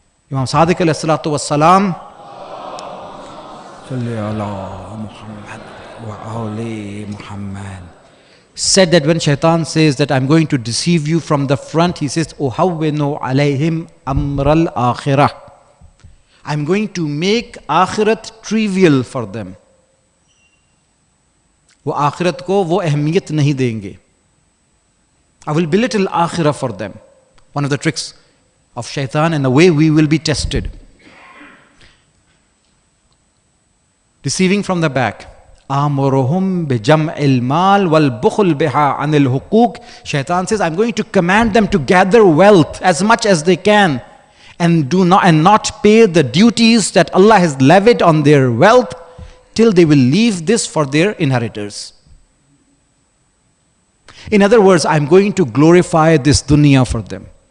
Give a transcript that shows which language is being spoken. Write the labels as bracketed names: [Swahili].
[English] Imam Sadiq alayhi salatu wassalam, [Arabic] Salli ala Muhammad wa ali Muhammad, [English] said that when Shaitan says that I'm going to deceive you from the front, he says, [Arabic] Uhawwinu alayhim amral akhirah. [English] I'm going to make akhirat trivial for them. [Hindi] वो आखिरत को वो अहमियत नहीं देंगे. [English] I will belittle akhirah for them. One of the tricks of shaitan and the way we will be tested. Deceiving from the back. [Arabic] آمرهم بجمع المال والبخل بها عن الحقوق. [English] Shaitan says, I'm going to command them to gather wealth as much as they can and not pay the duties that Allah has levied on their wealth, till they will leave this for their inheritors. In other words, I'm going to glorify this dunya for them.